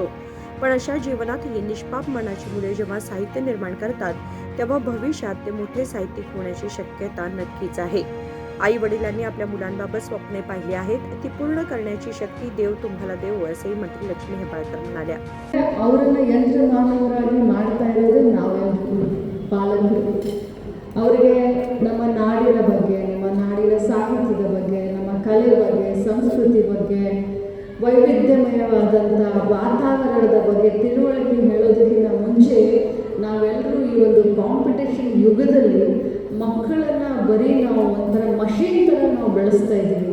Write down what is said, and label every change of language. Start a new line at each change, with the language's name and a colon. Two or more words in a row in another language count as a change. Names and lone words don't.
Marathi: पण अशा जीवनात ही निष्पाप मनाची मुले जेव्हा साहित्य निर्माण करतात तेव्हा भविष्यात ते मोठे साहित्यिक होण्याची शक्यता नक्कीच आहे. आई वडिलांनी आपल्या मुलांबाबत स्वप्ने पाहिली आहेत, ती पूर्ण करण्याची शक्ती देव तुम्हाला देवो, असे मंत्री लक्ष्मी हेब्बाळकर म्हणाल्या.
Kannada: ಅವರನ್ನ ಯಂತ್ರ ಮಾನವರಾಗಿ ಮಾಡ್ತಾ ಇರೋದು ನಾವೆಲ್ಲರೂ ಪಾಲಕರು. ಅವರಿಗೆ ನಮ್ಮ ನಾಡಿನ ಬಗ್ಗೆ, ನಮ್ಮ ನಾಡಿನ ಸಾಹಿತ್ಯದ ಬಗ್ಗೆ, ನಮ್ಮ ಕಲೆ ಬಗ್ಗೆ, ಸಂಸ್ಕೃತಿ ಬಗ್ಗೆ, ವೈವಿಧ್ಯಮಯವಾದಂಥ ವಾತಾವರಣದ ಬಗ್ಗೆ ತಿಳುವಳಿಕೆ ಹೇಳೋದಕ್ಕಿಂತ ಮುಂಚೆ ನಾವೆಲ್ಲರೂ ಈ ಒಂದು ಕಾಂಪಿಟೇಷನ್ ಯುಗದಲ್ಲಿ ಮಕ್ಕಳನ್ನು ಬರೀ ನಾವು ಒಂಥರ ಮಷೀನ್ ಥರ ನಾವು ಬೆಳೆಸ್ತಾ ಇದ್ದೀವಿ.